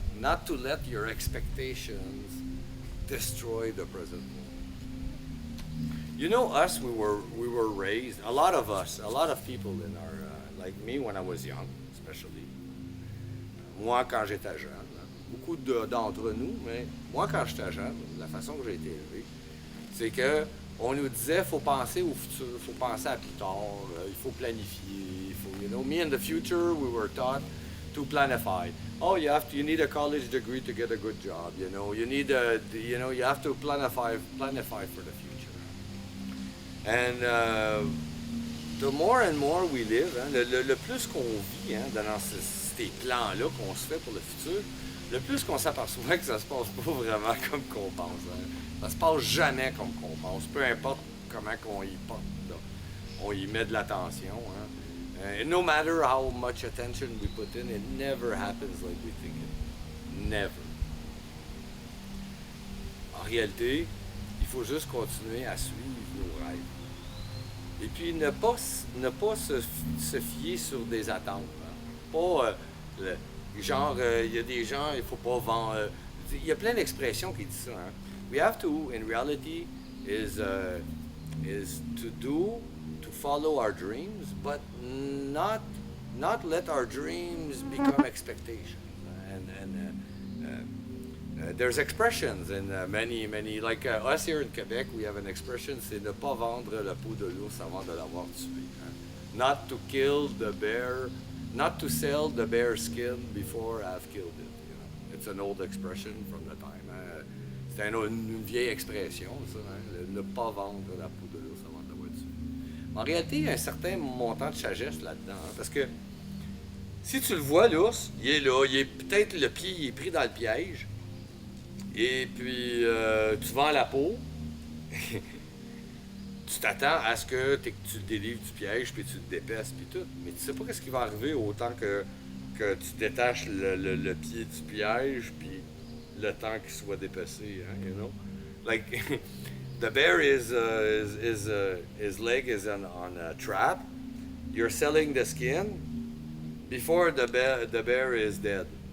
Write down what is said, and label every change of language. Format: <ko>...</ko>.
<en>Not to let your expectations destroy the present moment. You know, us, we were raised. A lot of us, a lot of people in our like me when I was young, especially.</en> <fr>Moi, quand j'étais jeune, hein, beaucoup d'entre nous, mais moi, quand j'étais jeune, la façon que j'ai été élevé, c'est que on nous disait faut penser au futur, faut penser à plus tard, il faut planifier, il faut,</fr> <en>you know, me in the future, we were taught to planify. Oh, you need a college degree to get a good job. You know, you have to planify for the future. And the more and more we live,</en> <fr>hein, le plus qu'on vit hein, dans ces plans-là qu'on se fait pour le futur, le plus qu'on s'aperçoit que ça se passe pas vraiment comme qu'on pense. Hein. Ça se passe jamais comme qu'on pense, peu importe comment qu'on y porte. Là. On y met de l'attention. Hein.</fr> <en>No matter how much attention we put in, it never happens like we think it. Never.</en> <fr>En réalité, il faut juste continuer à suivre nos rêves. Et puis ne pas se fier sur des attentes. Hein. Pas genre, il y a des gens, il faut pas vendre. Il y a plein d'expressions qui disent ça. Hein.</fr> <en>We have to, in reality, is to follow our dreams, but not let our dreams become expectations. And there's expressions in many like us here in Quebec, we have an expression,</en> <fr>c'est ne pas vendre la peau de l'ours avant de l'avoir tué.</fr> <en>Hein? Not to kill the bear, not to sell the bear skin before I've killed it. You know? It's an old expression from the time. Hein?</en> <fr>C'est une vieille expression, ça. Hein? Ne pas vendre la peau de l'ours avant de l'avoir tué. En réalité, il y a un certain montant de sagesse là-dedans. Hein? Parce que si tu le vois, l'ours, il est là, il est peut-être le pied il est pris dans le piège. Et puis, tu vends la peau. Tu t'attends à ce que tu le délivres du piège, puis tu le dépèces, puis tout. Mais tu sais pas ce qui va arriver autant que tu détaches le pied du piège, puis le temps qu'il soit dépecé, hein,</fr> <en>you know? Like, the bear his leg is on a trap. You're selling the skin before the bear is dead.</en>